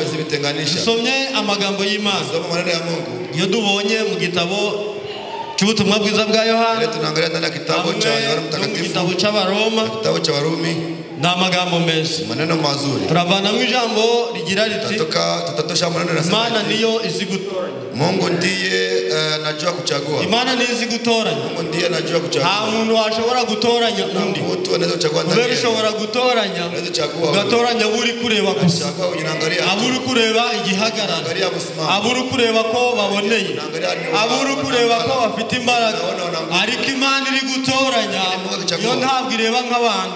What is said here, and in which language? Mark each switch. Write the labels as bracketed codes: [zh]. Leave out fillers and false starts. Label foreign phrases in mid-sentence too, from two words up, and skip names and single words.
[rw] Dusomye amagambo y'Imana. Iyo dubonye mu gitabo cy'ubutumwa bwiza bwa Yohana, igitabo cy'Abaroma, ni amagambo meza. Turavana mu ijambo rigira riti Imana niyo izi gutoranya. [sw] Mungu ndiye anajua kuchagua. [rw] Imana niyo izi gutoranya. [sw] Mungu ndiye anajua kuchagua. [rw] Nta muntu washobora gutoranya undi. Kubera ushobora gutoranya ugatoranya uri kureba gusa, aburi kureba igihagarara, aburi kureba ko baboneye, aburi kureba ko bafite imbaraga. Ariko Imana iri gutoranya yo ntabwo ireba nk'abantu.